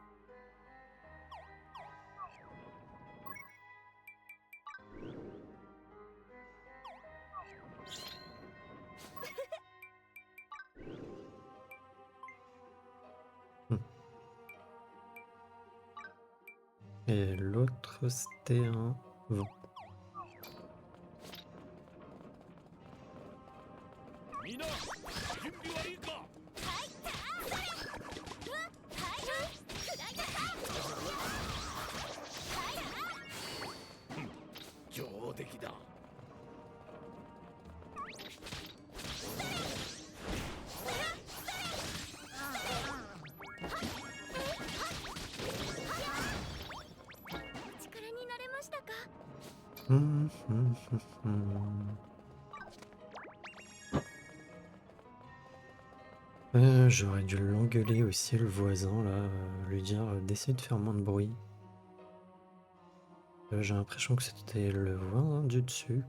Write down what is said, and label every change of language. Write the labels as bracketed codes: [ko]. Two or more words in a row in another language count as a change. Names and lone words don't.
[fr] Hmm. Et l'autre, c'était un vent. [ja] みんな準備はいいか。上出来だ。お力になれましたか？ [fr] J'aurais dû l'engueuler aussi, le voisin, là, lui dire d'essayer de faire moins de bruit. J'ai l'impression que c'était le voisin du dessus.